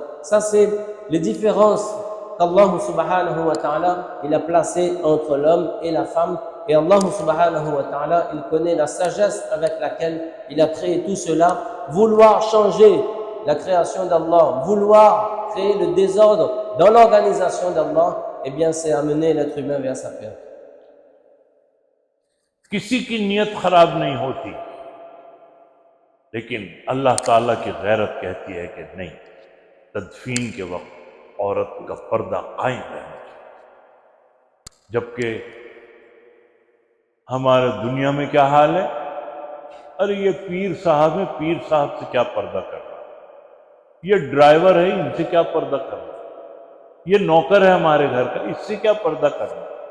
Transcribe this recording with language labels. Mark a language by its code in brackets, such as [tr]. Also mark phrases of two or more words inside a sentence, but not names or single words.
[fr] Ça, c'est les différences qu'Allah [ar] سبحانه وتعالى [fr] il a placées entre l'homme et la femme. Et Allah [ar] سبحانه وتعالى, [fr] il connaît la sagesse avec laquelle il a créé tout cela. Vouloir changer la création d'Allah, vouloir créer le désordre dans l'organisation d'Allah, eh bien, c'est amener l'être humain vers sa perte. [ur] کسی کی نیت خراب نہیں ہوتی، لیکن اللہ تعالیٰ کی غیرت کہتی ہے کہ نہیں، تدفین کے وقت عورت کا پردہ قائم رہنا چاہیے. جبکہ ہمارے دنیا میں کیا حال ہے، ارے یہ پیر صاحب ہے، پیر صاحب سے کیا پردہ کر رہا ہے، یہ ڈرائیور ہے، ان سے کیا پردہ کر رہا ہے، یہ نوکر ہے ہمارے گھر کا، اس سے کیا پردہ کر رہا ہے.